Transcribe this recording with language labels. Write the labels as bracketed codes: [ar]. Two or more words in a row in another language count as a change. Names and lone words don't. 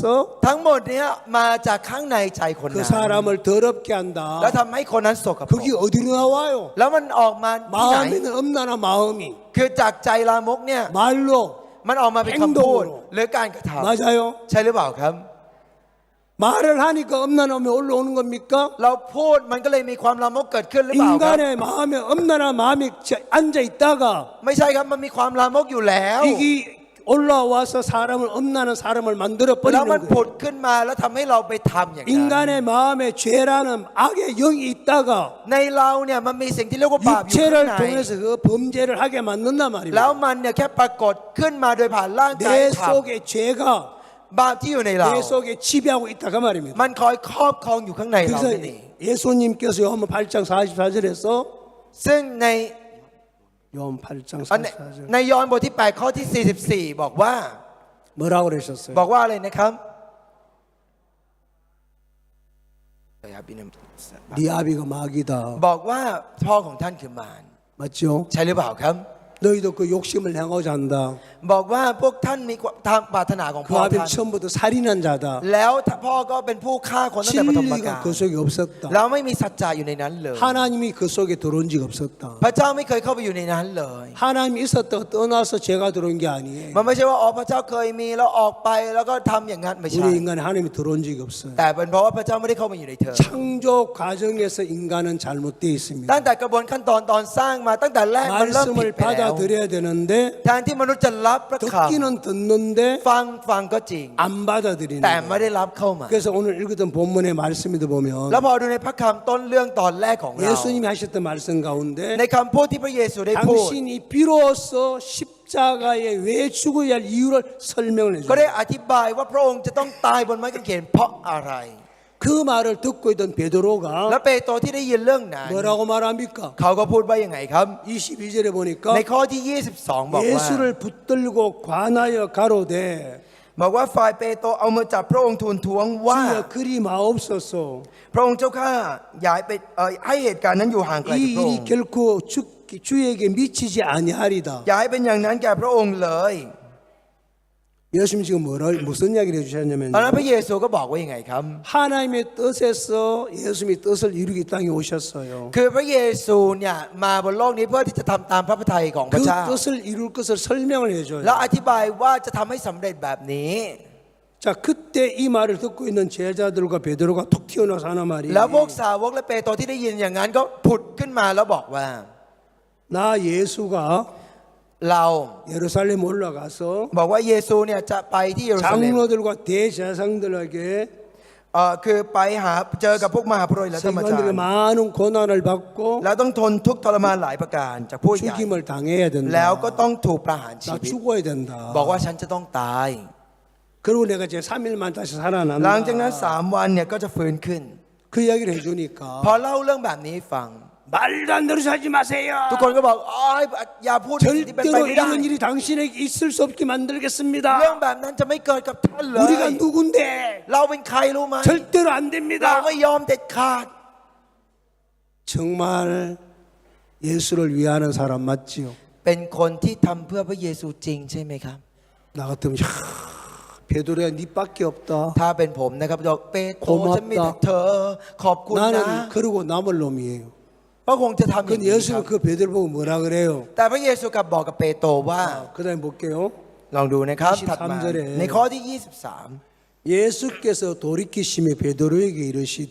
[th] ทั้งหมดเนี้ยมาจากข้างในใจคน [ko] 그 [th] นั้น [ko] 사람을 더럽게 [th] แล้ว [ko] 한다. [th] ทำให้คนนั้นสกปรก [ko] 그게 어디로 나와요? [th] แล้วมันออกมาที่ไหน [ko] 마음에는 엄란한 마음이 [th] คือจากใจลามกเนี่ย [ko] 말로 [th] มันออกมาเป็นคำพูด [ko] 행동으로 [th] หรือการกระท [ko] 맞아요. [th] ำใช่หรือเปล่าครับ [ko] 말을 하니까 엄란함이 올라오는 겁니까? [th] เราพูดมันก็เลยมีความลามกเกิดขึ้นหรือเปล่าครับ [ko] 인간의 마음에 엄란한 마음이 앉아 있다가 [th] ไม่ใช่ครับมันมีความลามกอยู่แล้ว [ko] 이게 올라와서 사람을 엄란한 사람을 만들어 [th] แล้วมัน [ko] 버리는 [th] ผุ [ko] 거예요. [th] ดขึ้นมาแล้วทำให้เราไปทำอย่างนั้น [ko] 인간의 마음에 죄라는 악의 영이 있다가 [th] ในเราเนี่ยมันมีสิ่งที่เรียกว่าบาปอยู่ข้าง [ko] 육체를 [th] ใน [ko] 통해서 그 범죄를 하게 만든단 [th] แล้ว [ko] 말입니다. [th] มันเนี่ยแค่ปรากฏขึ้นมาโดยผ่านร่างกาย [ko] 내 [th] ท [ko] 속에 죄가 [th] ำบาปที่อยู่ในเรา [ko] 내 속에 지배하고 있다 그 말입니다. [th] มันคอยครอบครองอยู่ข้างในเรา [ko] 그래서 [th] นั่นเอง [ko] 예수님께서 요한 8장 44절에서 [th] ซึ่งใน [ko] 요한 8장 44절 [th] ในยอห์นบทที่ 8 ข้อที่ 44 บอกว่า [ko] 뭐라고 그러셨어요? [th] บอกว่าอะไรนะครับ [ko] 네 아비가 마귀다. [th] บอกว่าพ่อของท่านคือมาร [ko] 맞죠? [th] ใช่หรือเปล่าครับ [ko] 너희도 그 욕심을 행하고자 한다. [th] บอกว่าพวกท่านมีความปรารถนาของ [ko] 그 [th] พ่อ [ko] 아비는 [th] ท่าน [ko] 처음부터 살인한 자다. [th] แล้วพ่อก็เป็นผู้ฆ่าคนตั้งแต่ปฐมกาล [ko] 진리가 그 속에 없었다. [th] แล้วไม่มีสัจจะอยู่ในนั้นเลย [ko] 하나님이 그 속에 들어온 적 없었다. [th] พระเจ้าไม่เคยเข้าไปอยู่ในนั้นเลย [ko] 하나님이 있었다가 떠나서 죄가 들어온 게 아니에요. [th] มันไม่ใช่ว่าอ๋อพระเจ้าเคยมีแล้วออกไปแล้วก็ทำอย่างนั้นไม่ใช่ [ko] 우리 인간에 하나님이 들어온 적이 없어요. [th] แต่เป็นเพราะว่าพระเจ้าไม่ได้เข้ามาอยู่ในเธอ [ko] 창조 과정에서 인간은 잘못되어 있습니다. [th] ตั้งแต่กระบวนขั้นตอนตอนสร้างมาตั้งแต่แรกมันเริ่มผิด [ko] 말씀을 [th] ไปแล้ว [ko] 받아들여야 되는데 [th] แทนที่มนุษย์จะรับพระค [ko] 듣기는 듣는데 [th] ำฟังก็จริง [ko] 안 받아들이는 [th] แต่ไม่ [ko] 거예요. [th] ได้รับเข้ามา [ko] 그래서 오늘 읽었던 본문의 말씀에도 [th] แล้ว [ko] 보면 [th] พอดูในพระคำต้นเรื่องตอนแรกของเรา [ko] 예수님이 하셨던 말씀 [th] ใน [ko] 가운데 [th] คำพูดที่พระเยซูได้พูด [ko] 당신이 비로소 십자가에 왜 죽어야 할 이유를 설명을 [th] ก็ได้ [ko] 해줘요. [th] อธิบายว่าพระองค์จะต้องตายบนไม้กางเขนเพราะอะไร [ko] 그 말을 듣고 있던 [th] และ [ko] 베드로가 [th] เปโตรที่ได้ยินเรื่องนั้น [ko] 뭐라고 말합니까? [th] เขาก็พูดว่ายังไงครับ [ko] 22절에 [th] ใน [ko] 보니까 [th] ข้อที่ 22 บอกว่า [ko] 예수를 붙들고 관하여 가로되 [th] บอกว่าฝ่ายเปโตรเอามือจับพระองค์ทูลท้วงว่า [ko] 주여 그리 마옵소서. [th] พระองค์เจ้าข้าย้ายไปให้เหตุการณ์นั้นอยู่ห่างไกลจาก [ko] 이 [th] พระอง [ko] 일이 [th] ค์ [ko] 결코 주에게 미치지 아니하리다. [th] อย่าให้เป็นอย่างนั้นแก่พระองค์เลย [ko] 예수님 지금 무슨 이야기를 해주셨냐면 [th] ตอนนั้นพระเยซูก็บอกว่ายังไงครับ [ko] 하나님의 뜻에서 예수님이 뜻을 이루기 땅에 오셨어요. [th] คือพระเยซูเนี่ยมาบนโลกนี้เพื่อที่จะทำตามพระทัยของพ [ko] 그 [th] ระเจ้า [ko] 뜻을 이룰 것을 설명을 해줘요. [th] แล้วอธิบายว่าจะทำให้สำเร็จแบบนี้ [ko] 자 그때 이 말을 듣고 있는 제자들과 베드로가 툭 튀어나와서 하는 말이 [th] แล้วพวกสาวกและเปโตรที่ได้ยินอย่างนั้นก็ผุดขึ้นมาแล้วบอกว่า [ko] 나 예수가 [th] เรา [ko] 예루살렘 올라가서 [th] บอกว่าเยซูเนี่ยจะไปที่เยรูซาเล็ม [ko] 장로들과 대제사장들에게 [th] คือไปหาเจอกับพวกมหาปรริและธรรมจาร [ko] 세관들에게 [th] ย์ [ko] 많은 고난을 받고 [th] แล้วต้องทนทุกข์ทรมานหลายประการจากผู้ใหญ่ [ko] 죽임을 당해야 [th] แล้ว [ko] 된다. [th] ก็ต้องถูกประหารชี [ko] 나 [th] วิต [ko] 죽어야 된다. [th] บอกว่าฉันจะต้องตาย [ko] 그리고 내가 이제 3일만 다시 [th] หลังจากนั้น [ko] 살아난다. [th] 3 วันเนี่ยก็จะฟื้นขึ้น [ko] 그 이야기를 [th] พอ [ko] 해주니까 [th] เล่าเรื่องแบบนี้ให้ฟัง [ko] 말도 안 되는 소리 하지 마세요. [th] ทุกคนก็บอกอ๋ออย่าพูดสิ่งที่เป็นไป [ko] 절대로 [th] ไม่ได้ [ko] 이런 일이 당신에게 있을 수 없게 [th] เรื่อง [ko] 만들겠습니다. [th] แบบนั้นจะไม่เกิดกับท่านเลย [ko] 우리가 누군데 [th] เราเป็นใครรู้ไหม [ko] 절대로 안 [th] เรา [ko] 됩니다. [th] ไม่ยอมเด็ดขาด [ko] 정말 예수를 위하는 사람 맞지요? [th] เป็นคนที่ทำเพื่อพระเยซูจริงใช่ไหมครับ [ko] 나 같으면 베드로야 니밖에 없다. [th] ถ้าเป็นผมนะครับบอกเปโตร [ko] 고맙다 [th] ฉันมีแต่เธอขอบคุณนะ [ko] 나는 그러고 남을 놈이에요. [th] ก็คงจะทำอย่าง [ko] 근데 [th] นี้ครั [ko] 예수는 [th] บ [ko] 그 베드로 보고 뭐라 그래요? [th] แต่พระเยซูกลับบอกกับเปโตรว่า [ko] 그다음에 볼게요. [th] ลองดูนะครับ [ko] 23 [th] ถัดมา [ko] 절에 [th] ในข้อที่ [ko] 예수께서 돌이키심에 베드로에게 이르시되